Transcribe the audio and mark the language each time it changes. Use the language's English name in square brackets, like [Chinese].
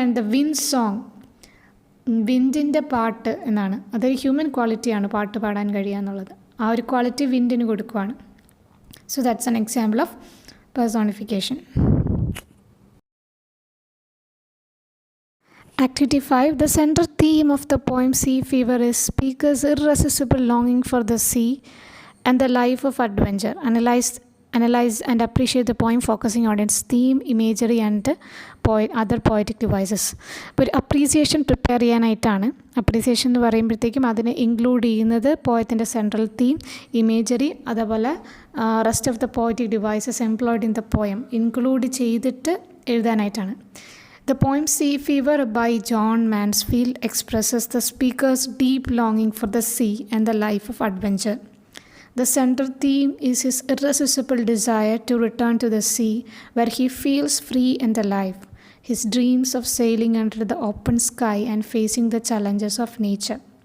[English] and the wind song, [Malayalam] വിൻഡിൻ്റെ പാട്ട് എന്നാണ്. അതൊരു ഹ്യൂമൻ ക്വാളിറ്റിയാണ് പാട്ട് പാടാൻ കഴിയുക എന്നുള്ളത്. ആ ഒരു ക്വാളിറ്റി വിൻഡിന് കൊടുക്കുകയാണ്. [English] So that's an example of personification. Activity 5. The central theme of the poem Sea Fever is speaker's irresistible longing for the sea and the life of adventure. Analyze and appreciate the poem, focusing on its theme, imagery and other poetic devices. [Malayalam] ഇപ്പോൾ ഒരു appreciation prepare ചെയ്യാനായിട്ടാണ്. Appreciation എന്ന് പറയുമ്പോഴത്തേക്കും അതിനെ include ചെയ്യുന്നത് പോയത്തിൻ്റെ central theme, imagery, അതേപോലെ [English] rest of the poetic devices employed in the poem [Malayalam] include ചെയ്തിട്ട് എഴുതാനായിട്ടാണ്. [English] The poem Sea Fever by John Mansfield expresses the speaker's deep longing for the sea and the life of adventure. The central theme is his irresistible desire to return to the sea where he feels free and alive, his dreams of sailing under the open sky and facing the challenges of nature.